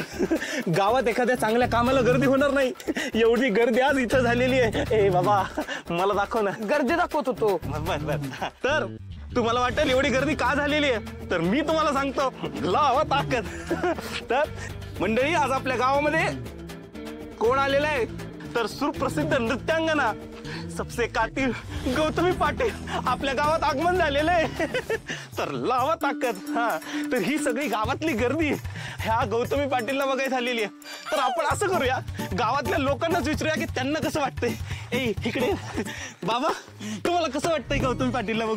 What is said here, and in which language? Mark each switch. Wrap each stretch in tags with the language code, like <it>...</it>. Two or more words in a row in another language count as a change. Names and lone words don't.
<mr>गावात एखाद्या चांगल्या कामाला गर्दी होणार नाही, एवढी गर्दी आज इथं झालेली आहे. ए बाबा, मला दाखव ना. गर्दी दाखवत होतो. तर तुम्हाला वाटेल एवढी गर्दी का झालेली आहे, तर मी तुम्हाला सांगतो, लावा ताकद. तर मंडळी, आज आपल्या गावामध्ये कोण आलेलं आहे, तर सुप्रसिद्ध नृत्यांगना</mr> <hi>सबसे कातिल</hi> <mr>गौतमी पाटील आपल्या गावात आगमन झालेलं आहे. तर लावा ताकद. हा, तर ही सगळी गावातली गर्दी ह्या गौतमी पाटीलला बघायला झालेली आहे. तर आपण असं करूया, गावातल्या लोकांनाच विचारूया की त्यांना कसं वाटतंय. ए इकडे बाबा, तुम्हाला कसं वाटतंय गौतमी पाटीलला बघून?</mr>